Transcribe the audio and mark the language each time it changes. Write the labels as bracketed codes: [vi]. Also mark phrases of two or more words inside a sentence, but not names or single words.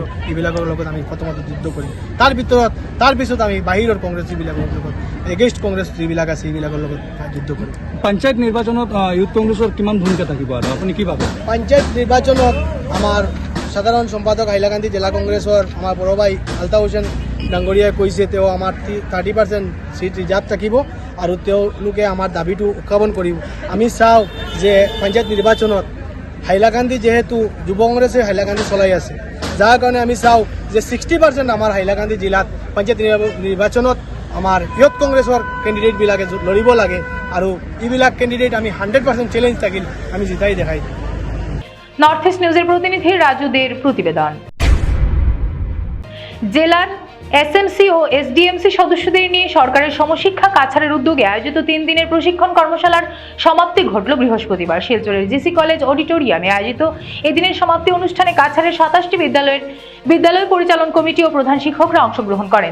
[as] এইবিলাকৰ লগত আমি প্ৰথমতে যুদ্ধ কৰিম, তাৰ পিছত আমি বাহিৰৰ কংগ্ৰেছ যিবিলাকৰ লগত এগেইনষ্ট কংগ্ৰেছ যিবিলাক আছে এইবিলাকৰ লগত যুদ্ধ কৰিম। পঞ্চায়ত নিৰ্বাচনত ইউথ কংগ্ৰেছৰ কিমান ভূমিকা থাকিব আৰু আপুনি কি ভাবে? পঞ্চায়ত নিৰ্বাচনত আমাৰ সাধাৰণ সম্পাদক হাইলাকান্দি জিলা কংগ্ৰেছৰ আমাৰ বড় ভাই আলতাফ হুছেইন ডাঙৰীয়াই কৈছে তেওঁ আমাৰ 30% চিট ৰিজাৰ্ভ থাকিব আৰু তেওঁলোকে আমাৰ দাবীটো উত্থাপন কৰিব। আমি চাওঁ যে পঞ্চায়ত নিৰ্বাচনত হাইলাকান্দি যিহেতু যুৱ কংগ্ৰেছে হাইলাকান্দি চলাই আছে, যাৰ কাৰণে আমি চাওঁ যে 60% আমাৰ হাইলাকান্দি জিলাত পঞ্চায়ত নিৰ্বাচনত আমাৰ ইয়ুথ কংগ্ৰেছৰ কেণ্ডিডেটবিলাকে লৰিব লাগে আৰু এইবিলাক কেণ্ডিডেট আমি 100% চ্যালেঞ্জ থাকিল আমি জিতাই দেখাই দিম। [bn] নর্থ ইস্ট নিউজের প্রতিনিধি রাজু দের প্রতিবেদন। জেলার এসএমসি ও এসডিএমসি সদস্যদের নিয়ে সরকারের সমশিক্ষা কাছাড়ের উদ্যোগে আয়োজিত 3 দিনের প্রশিক্ষণ কর্মশালার সমাপ্তি ঘটল বৃহস্পতিবার শিলচরের জিসি কলেজ অডিটোরিয়ামে আয়োজিত এদিনের সমাপ্তি অনুষ্ঠানে কাছাড়ের 27টি বিদ্যালয় পরিচালন কমিটি ও প্রধান শিক্ষকরা অংশগ্রহণ করেন।